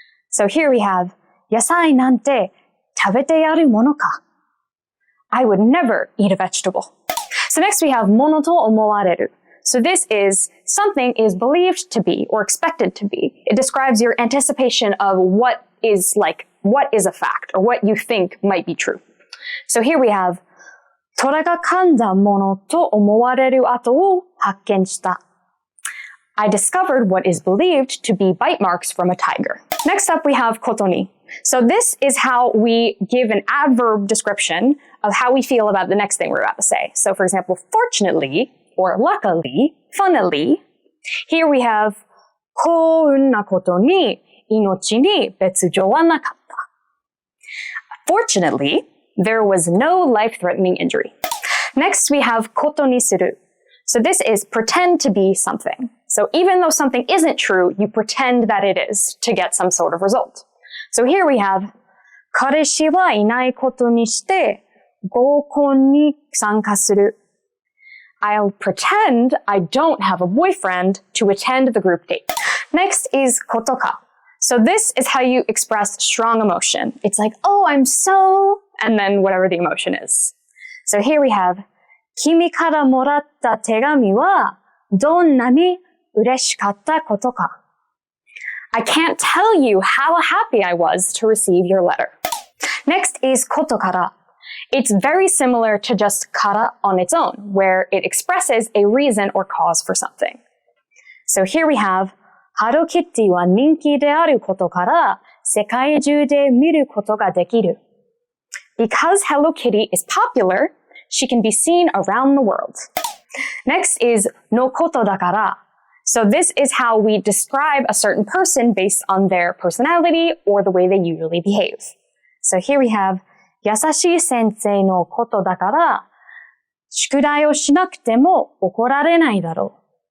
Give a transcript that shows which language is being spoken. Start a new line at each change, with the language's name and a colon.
English: So here we have
Japanese: 野菜なんて食べてやるものか.
English: I would never eat a vegetable. So next we have ものと思われる. So this is something is believed to be or expected to be. It describes your anticipation of what is a fact or what you think might be true. So here we have
Japanese: 虎が噛んだものと思われる跡を発見した.
English: I discovered what is believed to be bite marks from a tiger. Next up we have ことに. So this is how we give an adverb description of how we feel about the next thing we're about to say. So for example, fortunately or luckily, funnily, here we have
Japanese: 幸運なことに命に別状はなかった.
English: Fortunately, there was no life-threatening injury. Next, we have ことにする. So this is pretend to be something. So even though something isn't true, you pretend that it is to get some sort of result. So here we have
Japanese: 彼氏はいないことにして合コンに参加する.
English: I'll pretend I don't have a boyfriend to attend the group date. Next is ことか.So this is how you express strong emotion. It's like, oh, I'm so, and then whatever the emotion is. So here we have
Japanese: 君からもらった手紙はどんなに嬉しかったことか.
English: I can't tell you how happy I was to receive your letter. Next is ことから. It's very similar to just から on its own, where it expresses a reason or cause for something. So here we have
Japanese: ハローキティは人気であることから世界中で見ることができる.
English: Because Hello Kitty is popular, she can be seen around the world. Next is のことだから. So this is how we describe a certain person based on their personality or the way they usually behave. So here we have
Japanese: 優しい先生のことだから宿題をしなくても怒られないだろう.